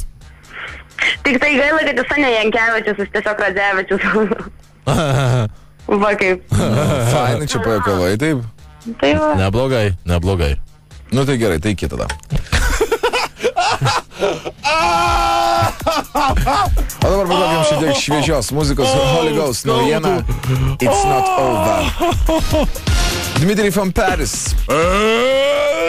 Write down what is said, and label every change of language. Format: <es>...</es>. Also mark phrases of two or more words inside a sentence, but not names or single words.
<lt>Tik tai gaila, kad jis ne Jankevičius, jis tiesiog Radzevičius. Va kaip. Fainai čia pajuokavai, taip? Tai va. Neblogai. Nu tai gerai, tai kita tada. O dabar paduokim šiek tiek šviežios muzikos Holy Ghost naujiena It's Not Over. Dmitry from Paris.</lt>